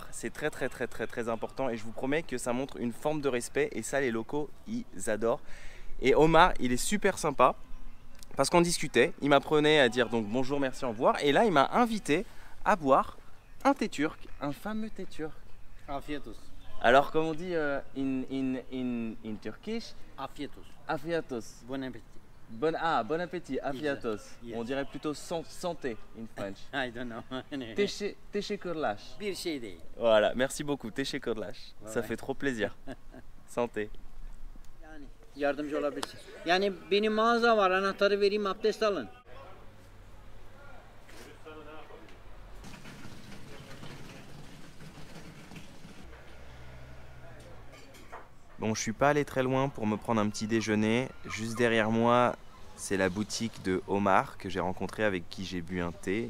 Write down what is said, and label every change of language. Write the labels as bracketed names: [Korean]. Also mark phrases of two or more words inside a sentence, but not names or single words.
[French] C'est très important. Et je vous promets que ça montre une forme de respect. Et ça, les locaux, ils adorent. Et Omar, il est super sympa. Parce qu'on discutait, il m'apprenait à dire donc bonjour, merci, au revoir. Et là, il m'a invité à boire un thé turc, un fameux thé turc. [Turkish] Afiyet olsun. [French] Alors, comme on dit [English] in Turkish, [Turkish] Afiyet olsun. afiatos. [French] Bon appétit. Bon appétit, afiatos. Yes. On dirait plutôt santé [English] in French. I don't know. [Turkish] Teşekkürler. Bir şey değil. [French] Voilà, merci beaucoup, teşekkürler. Ouais. Ça fait trop plaisir. Santé. [Turkish] Yani yardımcı olabilirsin. Yani benim mağaza var, anahtarı vereyim, abdest alın. [French] Bon, je suis pas allé très loin pour me prendre un petit déjeuner. Juste derrière moi, c'est la boutique de Omar que j'ai rencontré, avec qui j'ai bu un thé.